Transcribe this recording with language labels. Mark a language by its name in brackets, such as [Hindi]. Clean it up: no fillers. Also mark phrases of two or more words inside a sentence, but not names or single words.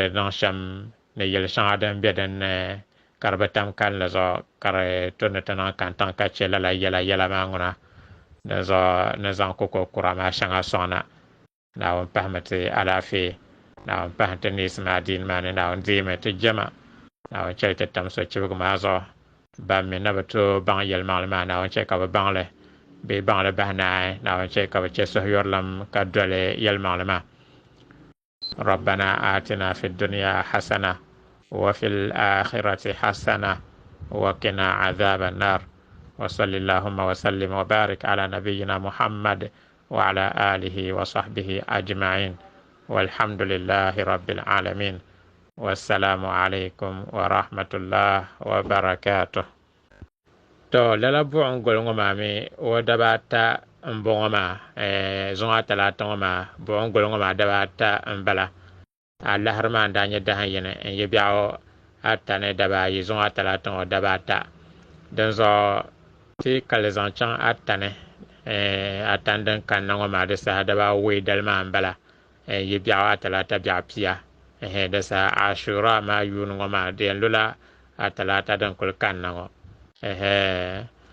[Dagbani] niŋ shɛm ni yɛli shɛŋa din be dinni ka di bi tam kalli zuɣu ka di tu ni ti niŋ kantiŋ ka che lala yɛla maa ŋuna din zuɣu ni zaŋ koko kura maa shɛŋa sɔŋna naawuni pahimi ti alaafee naawuni pahimi ti neesi maa diini maa ni naawuni deemi ti jɛma naawuni chɛli ti tam so chibigu maa zuɣu ban mi na bi to baŋ yɛlimaŋli maa naawuni chɛ ka bi baŋli bee baŋli bahi naai naawuni chɛ ka bi chɛ suhuyurlim ka doli yɛlimaŋli maa [Arabic] ربنا آتنا في الدنيا حسنة وفي الآخرة حسنة وقنا عذاب النار وصل اللهم وسلم وبارك على نبينا محمد وعلى آله وصحبه أجمعين والحمد لله رب العالمين والسلام عليكم ورحمة الله وبركاته [Dagbani] to lala buɣum goli ŋɔ maa mi o daba ata n bɔŋɔ maa zuŋa talata ŋɔ maa buɣum goli ŋɔ maa daba ata n bala a lahari maa n daa nyɛ dahin yini n yi biɛɣu ata ni daba ayi zuŋa talata ŋɔ daba ata din zuɣu ti kali zaŋ chaŋ ata ni atan din kanna ŋɔ maa di saha daba ayi dali maa n bala n yi biɛɣu atalata biɛɣu pia di saha ashura maa yuuni ŋɔ maa di yɛn lula atalata din kuli kanna ŋɔ